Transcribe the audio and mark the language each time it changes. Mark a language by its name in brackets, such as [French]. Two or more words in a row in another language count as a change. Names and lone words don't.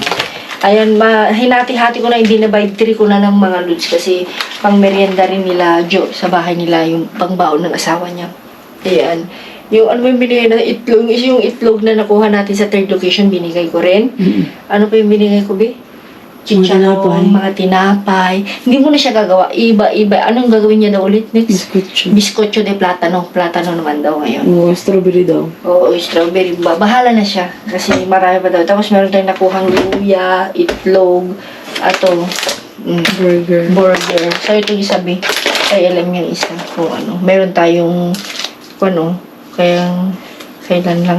[Filipino] Ayan, hinati-hati ko na, hindi na by 3 ko na ng mga loads kasi pang merienda rin nila Joe sa bahay nila, yung pangbaon ng asawa niya. Ayan. Yung ano ba yung binigay na itlog? Yung itlog na nakuha natin sa 3rd location, binigay ko rin. Ano pa yung binigay ko, Bi? Chicharon, mga tinapay. Hindi mo na siya gagawa. Iba. Anong gagawin niya daw ulit next? [Spanish] Bizcocho de plátano. [Filipino] Plátano naman daw ngayon. Oo, strawberry daw. Oo, strawberry. Bahala na siya. Kasi marami pa daw. Tapos meron tayong nakuhang luya, itlog, ato, burger. So, ito yung sabi. Ay, alam yung isa. Kung ano. Meron tayong, kailan lang.